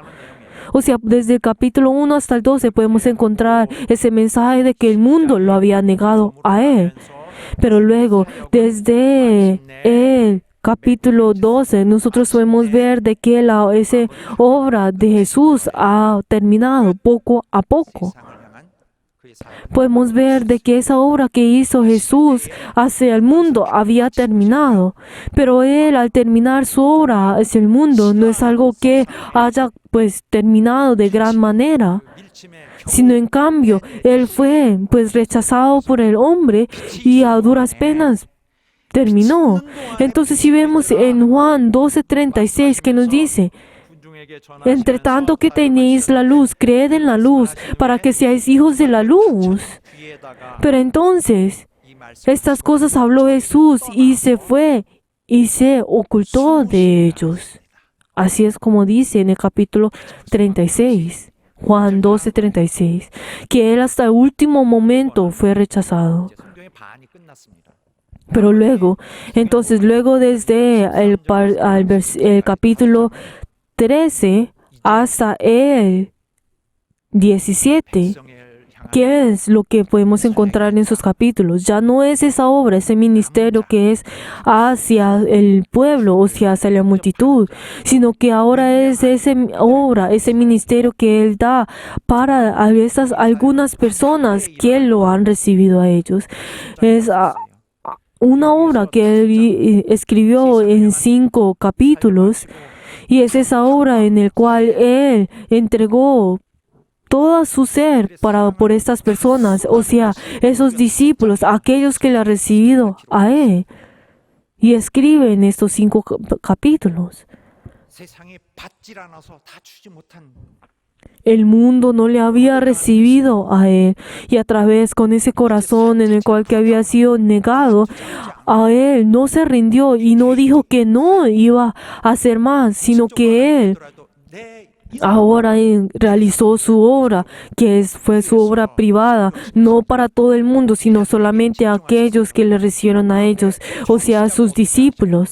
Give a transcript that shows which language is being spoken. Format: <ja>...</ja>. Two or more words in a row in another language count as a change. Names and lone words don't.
<es>O sea, desde el capítulo 1 hasta el 12 podemos encontrar ese mensaje de que el mundo lo había negado a Él. Pero luego, desde el capítulo 12, nosotros podemos ver de que esa obra de Jesús ha terminado poco a poco.</es> <ko>세상을 향한 그의 사역.</ko> <es>Podemos ver de que esa obra que hizo Jesús hacia el mundo había terminado. Pero Él, al terminar su obra hacia el mundo, no es algo que haya terminado de gran manera, 밀침에 sino en cambio, Él fue rechazado por el hombre y a duras penas terminó. Entonces, si vemos en Juan 12:36 que nos dice,</es> <ko>군중에게 전하시면서</ko> <es>entre tanto que tenéis la luz, creed en la luz, para que seáis hijos de la luz. 뒤에다가 Pero entonces,</es> <ko>이 말씀</ko> <es>estas cosas habló Jesús y se fue y se ocultó de ellos. Así es como dice en el capítulo 36, Juan 12:36, que él hasta el último momento fue rechazado.</es> <ko>이제 성경의 반이 끝났습니다.</ko> <es>Pero luego, entonces luego desde el capítulo 13 hasta el 17,</es> <ko>백성을 향한</ko> <es>¿qué es lo que podemos encontrar en esos capítulos? Ya no es esa obra, ese ministerio que es hacia el pueblo o hacia la multitud, sino que ahora es esa obra, ese ministerio que Él da para a esas algunas personas que lo han recibido a ellos. Es una obra que Él escribió en 5 capítulos, y es esa obra en la cual Él entregó todo su ser por estas personas, o sea, esos discípulos, aquellos que le han recibido a Él. Y escribe en estos 5 capítulos.</es> <ko>세상에 받질 않아서 다 주지 못한</ko> <es>El mundo no le había recibido a Él, y a través con ese corazón en el cual que había sido negado, a Él no se rindió y no dijo que no iba a hacer más, sino que Él 내 ahora realizó su obra, que fue su obra privada, no para todo el mundo, sino solamente a aquellos que le recibieron a ellos, o sea, a sus discípulos.</es>